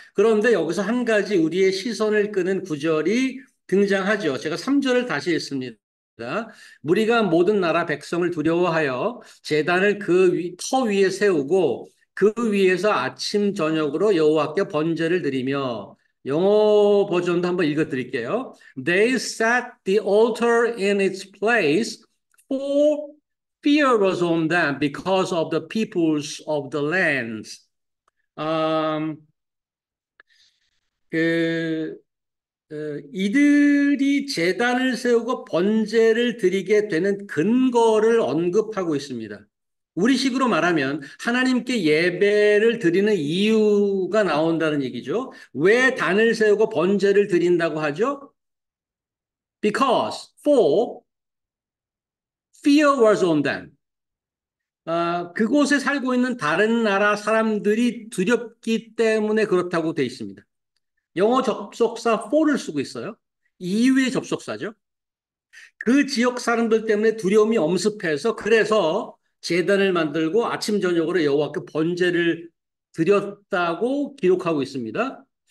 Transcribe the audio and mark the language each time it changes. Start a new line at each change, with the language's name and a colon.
Korean: 그런데 여기서 한 가지 우리의 시선을 끄는 구절이 등장하죠. 제가 3절을 다시 읽습니다. 무리가 모든 나라 백성을 두려워하여 제단을 터 위에 세우고 그 위에서 아침 저녁으로 여호와께 번제를 드리며 영어 버전도 한번 읽어 드릴게요.
English: They set the altar in its place, for fear was on them because of the peoples of the lands.
Korean: 음, 그 이들이 제단을 세우고 번제를 드리게 되는 근거를 언급하고 있습니다. 우리식으로 말하면 하나님께 예배를 드리는 이유가 나온다는 얘기죠. 왜 단을 세우고 번제를 드린다고 하죠?
English: Because, for, fear was on them.
Korean: 그곳에 살고 있는 다른 나라 사람들이 두렵기 때문에 그렇다고 되어 있습니다. 영어 접속사 for를 쓰고 있어요. 이유의 접속사죠. 그 지역 사람들 때문에 두려움이 엄습해서 그래서 제단을 만들고 아침 저녁으로 여호와께 번제를 드렸다고 기록하고 있습니다.